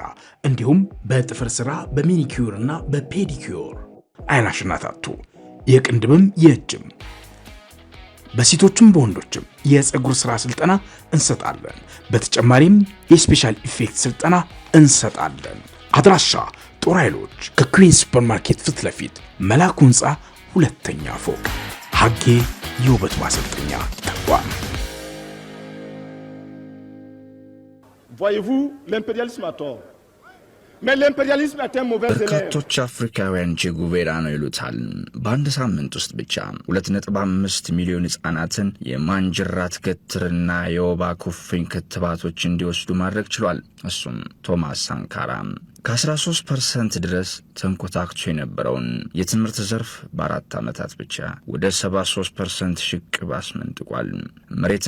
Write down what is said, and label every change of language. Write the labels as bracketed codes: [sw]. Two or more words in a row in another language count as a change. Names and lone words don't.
[am] እንዲሁም በጥፍር ስራ፣ በሚኒኪዩር እና በፔዲኪዩር አይናሽና ታቱ የቅንድብም የእጅም በሴቶችም በወንዶችም የፀጉር ስራ ስልጠና እንሰጣለን። በተጨማሪም የስፔሻል ኢፌክት ስልጠና እንሰጣለን። አድራሻ ጦር ኃይሎች ከኩዊን ሱፐርማርኬት ፊት ለፊት መላኩ ህንፃ ሁለተኛ ፎቅ ሀጌ የውበት ማሰልጠኛ ተቋም። [fr] Voyez-vous, l'impérialisme a tort. Mais l'impérialisme est un mauvais élève. [am] በርካቶች አፍሪካውያን ቼጉቬራ ነው ይሉታል። በአንድ ሳምንት ውስጥ ብቻ 2.5 ሚሊዮን ህጻናትን የማንጅራት ገትርና የወባ ኩፍኝ ክትባቶች እንዲወስዱ ማድረግ ችሏል። እሱም ቶማስ ሳንካራ ከ13% ድረስ ተንኮታክቶ የነበረውን የትምህርት ዘርፍ በ4 ዓመታት ብቻ ወደ 73% ሽቅብ አስመንጥቋል። መሬትን